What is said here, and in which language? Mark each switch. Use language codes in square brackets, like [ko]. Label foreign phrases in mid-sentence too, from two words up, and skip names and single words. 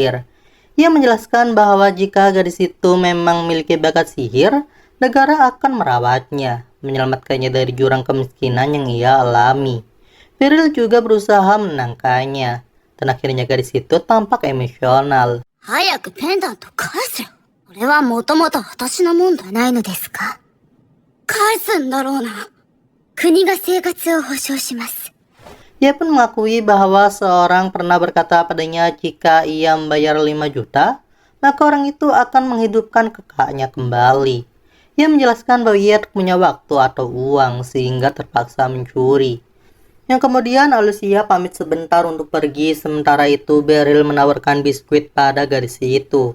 [id] Ia menjelaskan bahwa jika gadis itu memang memiliki bakat sihir, negara akan merawatnya, menyelamatkannya dari jurang kemiskinan yang ia alami. Beryl juga berusaha menenangkannya, dan akhirnya gadis itu tampak emosional. [ja] 早くペンダント返せよ。これはもともと私のもんじゃないのですか？返すんだろうな。国が生活を保障します。 [id] Ia pun mengakui bahwa seorang pernah berkata padanya jika ia membayar 5 juta, maka orang itu akan menghidupkan kakaknya kembali. Ia menjelaskan bahwa ia tak punya waktu atau uang sehingga terpaksa mencuri. Yang kemudian Alicia pamit sebentar untuk pergi, sementara itu Beryl menawarkan biskuit pada gadis itu.